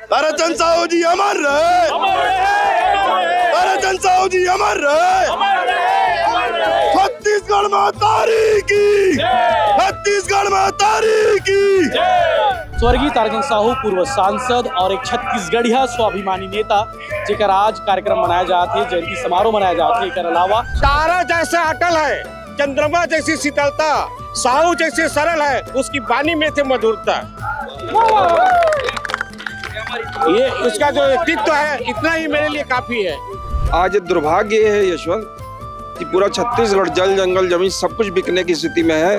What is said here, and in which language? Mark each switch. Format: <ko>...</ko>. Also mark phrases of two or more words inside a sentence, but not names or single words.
<hi>ताराचंद साहू जी अमर रहे, ताराचंद साहू जी अमर रहे। छत्तीसगढ़ में तारीखी, छत्तीसगढ़ में तारीखी। स्वर्गीय ताराचंद साहू पूर्व सांसद और एक छत्तीसगढ़िया स्वाभिमानी नेता जेकर आज कार्यक्रम मनाया जाते, जयंती समारोह मनाया जाते। एकर अलावा तारा जैसा अटल है, चंद्रमा जैसी शीतलता, साहू जैसे सरल है, उसकी वाणी में थे मधुरता। ये उसका जो व्यक्तित्व है, इतना ही मेरे लिए काफी है। आज दुर्भाग्य है यशवंत कि पूरा छत्तीसगढ़ जल जंगल जमीन सब कुछ बिकने की स्थिति में है।</hi>